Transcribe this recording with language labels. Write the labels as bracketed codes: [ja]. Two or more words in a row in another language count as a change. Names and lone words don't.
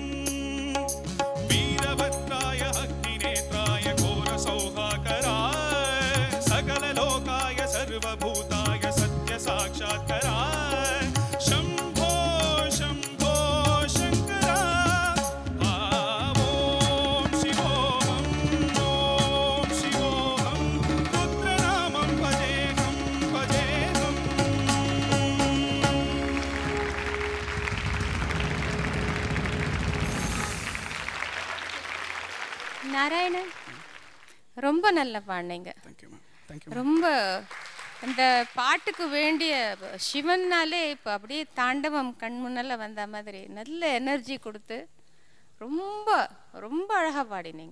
[sa] वीरभद्राय अग्निनेत्राय घोरसौहाकराय सकललोकाय सर्वभूताय साक्षात्काराय शम्भो शम्भो शङ्करा. ओम शिवोऽहम् ओम शिवोऽहम् रुद्रनामं भजेऽहम् भजेऽहम्. [ta] நாராயணன் ரொம்ப நல்ல பாடுனீங்க. ரொம்ப அந்த பாட்டுக்கு வேண்டிய சிவன்னாலே இப்போ அப்படியே தாண்டவம் கண் முன்னால் வந்த மாதிரி நல்ல எனர்ஜி கொடுத்து ரொம்ப ரொம்ப அழகாக பாடினீங்க.